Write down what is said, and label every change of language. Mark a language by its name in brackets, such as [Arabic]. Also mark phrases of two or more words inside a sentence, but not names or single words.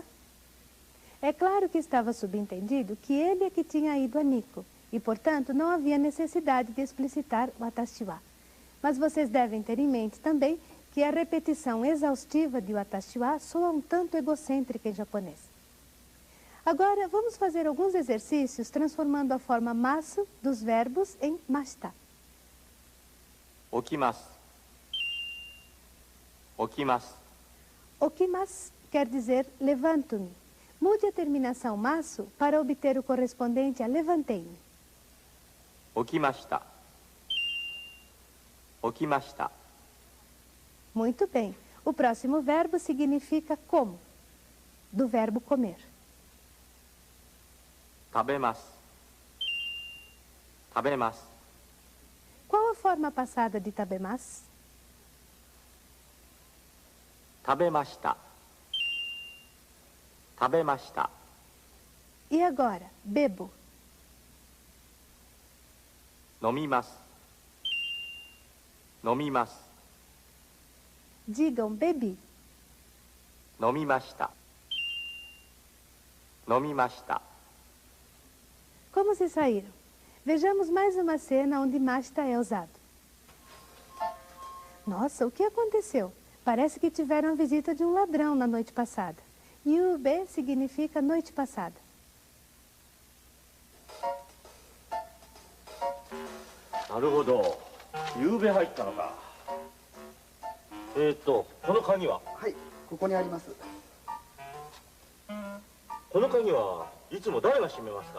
[Portuguese] É claro que estava subentendido que ele é que tinha ido a Nikko, e portanto não havia necessidade de explicitar [Japanese] 私は. [Portuguese] Mas vocês devem ter em mente também que a repetição exaustiva de [Japanese] 私は [Portuguese] soa um tanto egocêntrica em japonês. Agora, vamos fazer alguns exercícios transformando a forma masu dos verbos em masta. [Japanese] 起きます。起きます。 [Portuguese] Okimasu quer dizer levanto-me. Mude a terminação masu para obter o correspondente a levantei-me. [Japanese] 起きました。起きました。 [Portuguese] Muito bem. O próximo verbo significa como, do verbo comer. [Japanese] 食べます。食べます。 [Portuguese] Qual a forma passada de tabemasu? [Japanese] 食べました。食べました。 [Portuguese] E agora, bebo. [Japanese] 飲みます。飲みます。 [Portuguese] Digam bebi. [Japanese] 飲みました。飲みました。 [Portuguese] Como se saíram? Vejamos mais uma cena onde masta é usado. Nossa, o que aconteceu? Parece que tiveram a visita de um ladrão na noite passada. Yube significa noite passada. [Japanese] なるほど。夕べ入ったのか。この鍵は？はい、ここにあります。この鍵はいつも誰が閉めますか？